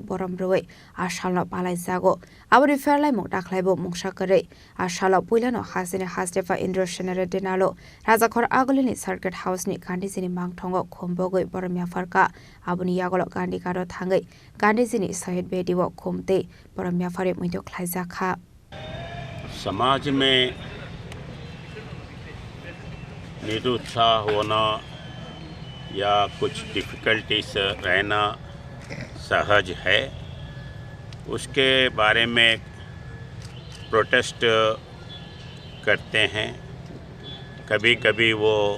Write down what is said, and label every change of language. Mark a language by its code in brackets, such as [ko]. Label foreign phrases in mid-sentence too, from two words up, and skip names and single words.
[trp] Boromroi Ashalno Palai Zago Abri Fairlai Mokdaklaibo Mokshakare Ashalo Pulano Hasine Hastefa Indro Shenere Denalo Rajakhor Agolini Circuit House ni Gandhijini Mangtongo Khombogoi Boromia Farka Abuni Yagolo Gandhi Karo Thangai Gandhijini Shahid Bediwo Khomte Boromia Fare Muito Khlaizakha [hi] समाज में निरुत्साह होना या कुछ डिफ़िकल्टीज रहना सहज है उसके बारे में प्रोटेस्ट करते हैं कभी कभी वो